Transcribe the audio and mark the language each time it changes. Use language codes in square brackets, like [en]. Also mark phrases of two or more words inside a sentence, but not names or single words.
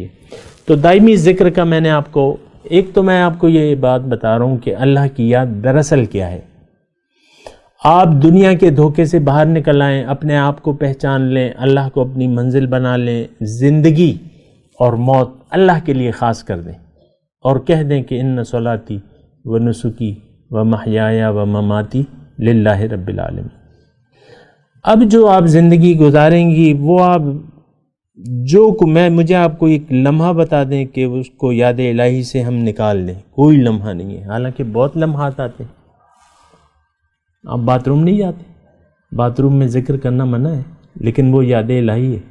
[ur] تو دائمی ذکر کا میں نے آپ کو میں آپ کو یہ بات بتا رہا ہوں کہ اللہ کی یاد دراصل کیا ہے۔ آپ دنیا کے دھوکے سے باہر نکل آئیں، اپنے آپ کو پہچان لیں، اللہ کو اپنی منزل بنا لیں، زندگی اور موت اللہ کے لیے خاص کر دیں اور کہہ دیں کہ [ar] ان صلاتی و نسکی و محیایا و مماتی للہ رب العالمین۔ [ur] اب جو آپ زندگی گزاریں گی وہ آپ مجھے آپ کو ایک لمحہ بتا دیں کہ اس کو یاد الہی سے ہم نکال دیں، کوئی لمحہ نہیں ہے، حالانکہ بہت لمحات آتے ہیں۔ آپ [en] bathroom [ur] نہیں جاتے، [en] bathroom [ur] میں ذکر کرنا منع ہے، لیکن وہ یاد الہی ہے۔